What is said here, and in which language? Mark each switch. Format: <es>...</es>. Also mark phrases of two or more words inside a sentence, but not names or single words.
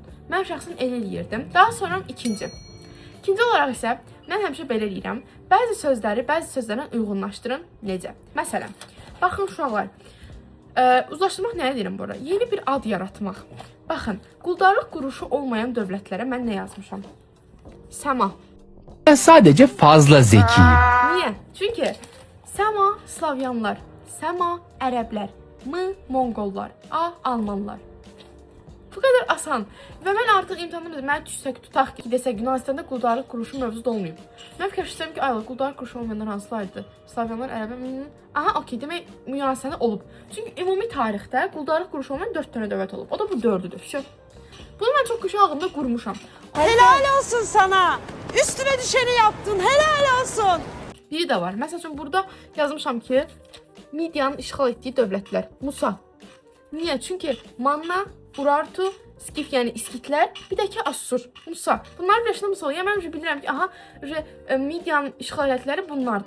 <az>Mən şəxsən elə eləyirdim. Daha sonra ikinci olaraq isə mən həmişə belə eləyirəm. Bəzi sözlərlə uyğunlaşdırın. Necə? Məsələn, baxın uşaqlar, uzlaşdırmaq nəyə deyirəm bura? Yeni bir ad yaratmaq. Baxın, quldarlıq quruluşu olmayan dövlətlərə mən nə yazmışam? Səma.</az> <tr>Ben sadece fazla zekiyim.</tr> <az>Niyə? Çünki Səma Slavyanlar, Səma ərəblər, M Monqollar, A Almanlar. Bu qədər asan. Və mən artıq imtahanımda mən düşsək, tutaq ki, desək Yunanistanda quldarlıq quruluşu mövcud olmayıb. Mən fikirləşsəm ki, ayla quldarlıq quruluşu olmayanlar hansılardı? Slavyanlar, ərəblər, aha, okey, demək Yunanistanda olub. Çünki ümumi tarixdə quldarlıq quruluşu olmayan 4 dənə dövlət olub. O da bu 4-üdür. Bunu mən çox qəşəng ağlımda qurmuşam.</az> <tr>Helal olsun sana. Üstüne düşeni yaptın.</tr> <az>Helal olsun. Biri də var. Məsəl üçün burada yazmışam ki, Midiyanın işğal etdiyi dövlətlər. Musa. Niyə? Çünki Manna, Urartu, Skif, yəni İskitlər, bir də ki Assur, Musa. Bunlar birləşəndə Musa olur. Yəni mən bilirəm ki, aha, Midiyanın işğal etdikləri bunlardır.</az>